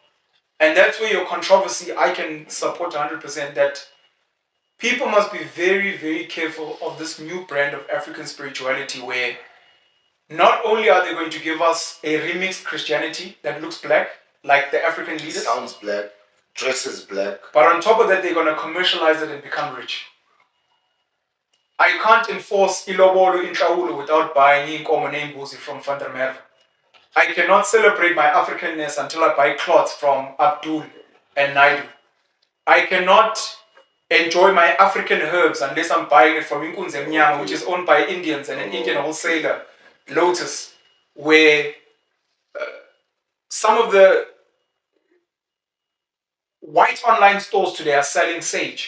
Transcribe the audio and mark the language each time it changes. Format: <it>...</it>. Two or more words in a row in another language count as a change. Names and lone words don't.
<en>And that's where your controversy, I can support 100%, that people must be very, very careful of this new brand of African spirituality where not only are they going to give us a remixed Christianity that looks black, like the African leaders. Sounds black, dresses black. But on top of that, they're going to commercialize it and become rich. I can't enforce</en> <xh>ilobolo intlawulo</xh> <en>without buying</en> <xh>inkomo nembuzi</xh> <en>from Van der Merwe. I cannot celebrate my Africanness until I buy cloths from Abdul and Naidu. I cannot enjoy my African herbs unless I'm buying it from Inkunze Mnyama, which is owned by Indians and an Indian wholesaler, Lotus, where some of the white online stores today are selling sage.</en>